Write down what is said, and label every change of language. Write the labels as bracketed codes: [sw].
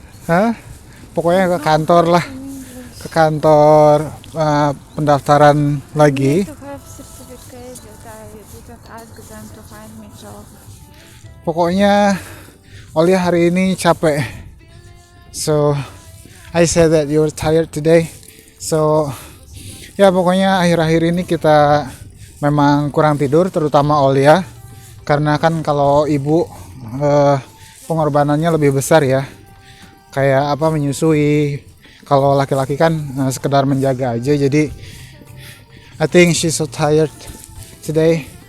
[id] Hah? Pokoknya ke kantor lah. Ke kantor pendaftaran lagi. [en] To have certificate that I didn't ask them to find me job. [id] Pokoknya Olia hari ini capek. [en] So I said that you're tired today. [id] So ya pokoknya akhir-akhir ini kita memang kurang tidur, terutama Olia. Karena kan kalau ibu pengorbanannya lebih besar ya. Kayak apa, menyusui. Kalau laki-laki kan sekedar menjaga aja. [en] Jadi I think she's so tired today.